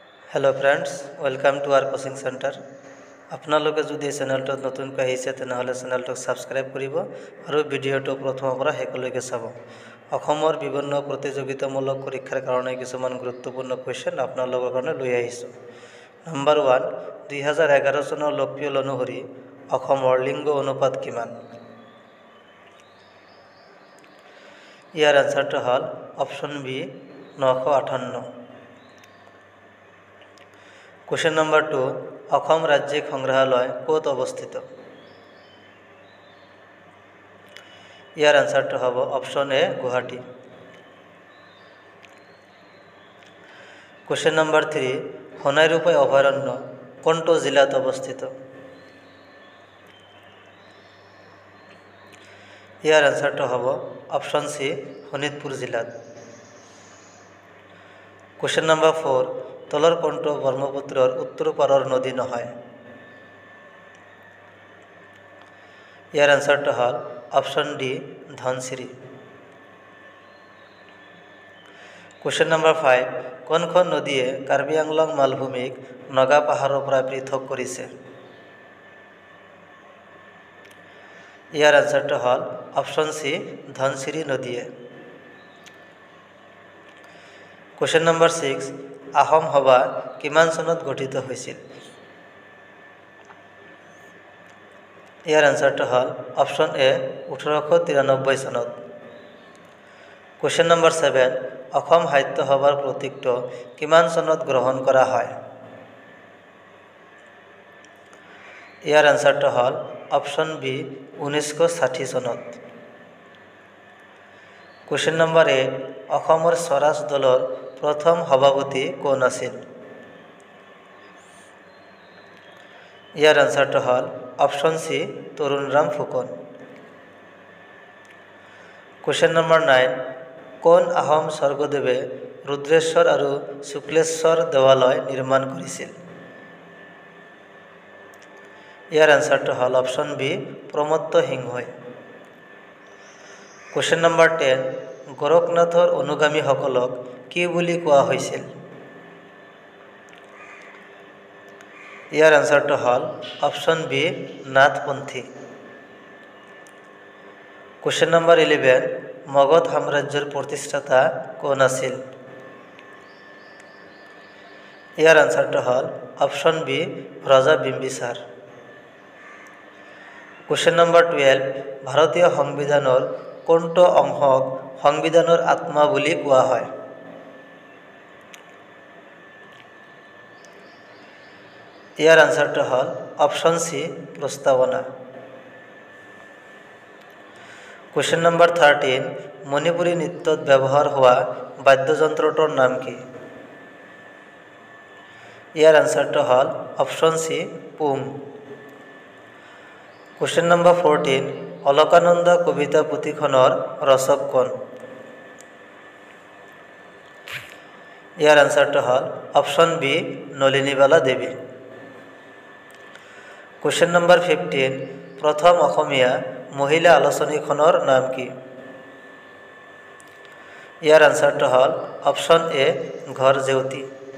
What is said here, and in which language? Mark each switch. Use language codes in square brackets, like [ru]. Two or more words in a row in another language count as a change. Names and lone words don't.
[en] Hello friends, welcome to our coaching centre. [as] आपनालोके যদি এই চেনেলটো নতুনকৈ আহিছে তেনেহলে চেনেলটো সাবস্ক্রাইব কৰিব আৰু ভিডিঅটো প্ৰথমৰ পৰা শেষলৈকে চাব। অসমৰ বিভিন্ন প্ৰতিযোগিতামূলক পৰীক্ষাৰ কাৰণে কিছুমান গুৰুত্বপূৰ্ণ কোৱেশ্চন আপোনালোকৰ কাৰণে লৈ আহিছো। নম্বৰ 1, 2011 চনৰ লোকপিয়ল অনুসৰি অসমৰ লিংগ অনুপাত কিমান? ইয়াৰ আনসাৰটো হ'ল [en] option B [as] 958। [en] Question number 2, [as] অসম ৰাজ্যিক সংগ্ৰহালয় ক'ত অৱস্থিত? ইয়াৰ আনসাৰটো হ'ব [en] option A [as] গুৱাহাটী। [en] Question number 3, [as] সোণাইৰূপাই অভয়াৰণ্য কোনটো জিলাত অৱস্থিত? ইয়াৰ আনসাৰটো হ'ব [en] option C [as] শোণিতপুৰ জিলাত। [en] Question number 4, [as] তলৰ কোনটো ব্ৰহ্মপুত্ৰৰ উত্তৰ পাৰৰ নদী নহয়? ইয়াৰ আনসাৰটো হ'ল [en] option D [as] ধনশিৰি। [en] Question number 5, [as] কোনখন নদীয়ে কাৰ্বি আংলং মালভূমিক নগা পাহাৰৰ পৰা পৃথক কৰিছে? ইয়াৰ আনসাৰটো হ'ল [en] option C [as] ধনশিৰি নদীয়ে। [en] Question number 6, [as] আহোম সভা কিমান চনত গঠিত হৈছিল? ইয়াৰ আনসাৰটো হ'ল [en] option A [as] 1893 চনত। [en] Question number 7, [as] অসম সাহিত্য সভাৰ প্ৰতীকটো কিমান চনত গ্ৰহণ কৰা হয়? ইয়াৰ আনসাৰটো হ'ল [en] option B [as] 1960 চনত। [en] Question number 8, [as] অসমৰ স্বৰাজ দলৰ প্ৰথম সভাপতি কোন আছিল? ইয়াৰ আনসাৰটো হ'ল [en] option C [as] তৰুণৰাম ফুকন। [en] Question number 9, [as] কোন আহোম স্বৰ্গদেৱে ৰুদ্ৰেশ্বৰ আৰু শুক্লেশ্বৰ দেৱালয় নিৰ্মাণ কৰিছিল? ইয়াৰ আনসাৰটো হ'ল [en] option B [as] প্ৰমত্ত সিংহই। [en] Question number 10, [as] গোৰখনাথৰ অনুগামীসকলক কি বুলি কোৱা হৈছিল? ইয়াৰ আনসাৰটো হ'ল [en] option B [as] নাথপন্থী। [en] Question number 11, [as] মগধ সাম্ৰাজ্যৰ প্ৰতিষ্ঠাতা কোন আছিল? ইয়াৰ আনসাৰটো হ'ল [en] option B [as] ৰজা বিম্বিসাৰ। [en] Question number 12, [as] ভাৰতীয় সংবিধানৰ কোনটো অংশক সংবিধানৰ আত্মা বুলি কোৱা হয়? ইয়াৰ আনসাৰটো হ'ল [en] option C [as] প্ৰস্তাৱনা। [en] Question number 13, [as] মণিপুৰী নৃত্যত ব্যৱহাৰ হোৱা বাদ্যযন্ত্ৰটোৰ নাম কি? ইয়াৰ আনসাৰটো হ'ল [en] option C [as] পুং। [en] Question number 14, [as] অলকানন্দা কবিতা পুথিখনৰ ৰচক কোন? ইয়াৰ আনসাৰটো হ'ল [en] option B [as] নলিনীবালা দেৱী। [en] Question number 15, [as] প্ৰথম অসমীয়া মহিলা আলোচনীখনৰ নাম কি? ইয়াৰ আনসাৰটো হ'ল [en] option A [as] ঘৰ জেউতি।